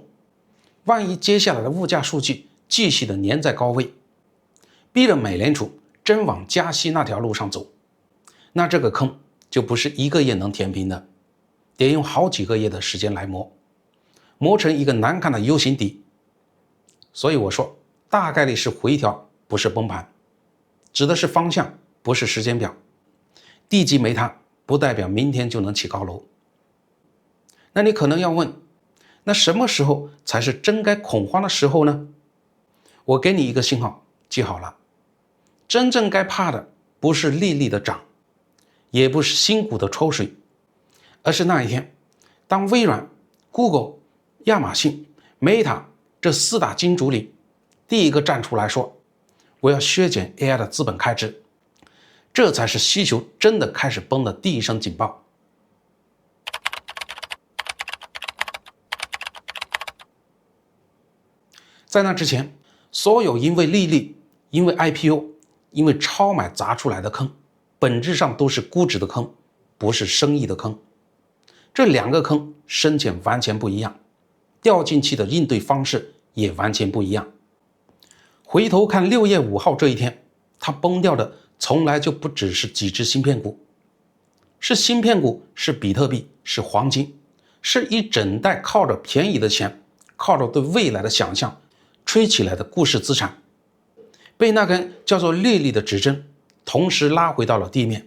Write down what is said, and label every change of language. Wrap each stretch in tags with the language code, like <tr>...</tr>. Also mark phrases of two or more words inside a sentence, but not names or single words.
<zh>萬一接下來的物價數據繼續的粘在高位，逼着美聯儲真往加息那條路上走，那這個坑就不是1個月能填平的，得用好幾個月的時間來磨成一個難看的 U 型底。所以我說大概率是回調，不是崩盤，指的是方向，不是時間表。地基沒塌不代表明天就能起高樓。那你可能要問，那什麼時候才是真該恐慌的時候呢？我給你一個信號，記好了，真正該怕的不是利率的漲，也不是新股的抽水，而是那一天當微軟、Google、亞馬遜、Meta 這4大金主裡第一個站出來說我要削減 AI 的資本開支，這才是需求真的開始崩的第一聲警報。在那之前，所有因為利率、因為 IPO、因為超買砸出來的坑，本質上都是估值的坑，不是生意的坑。這兩個坑深淺完全不一樣，掉進去的應對方式也完全不一樣。回頭看6月5號這一天，它崩掉的從來就不只是幾隻芯片股，是芯片股，是比特幣，是黃金，是一整袋靠着便宜的錢，靠着對未來的想象吹起來的故事資產，被那根叫做利率的指針同時拉回到了地面。</zh>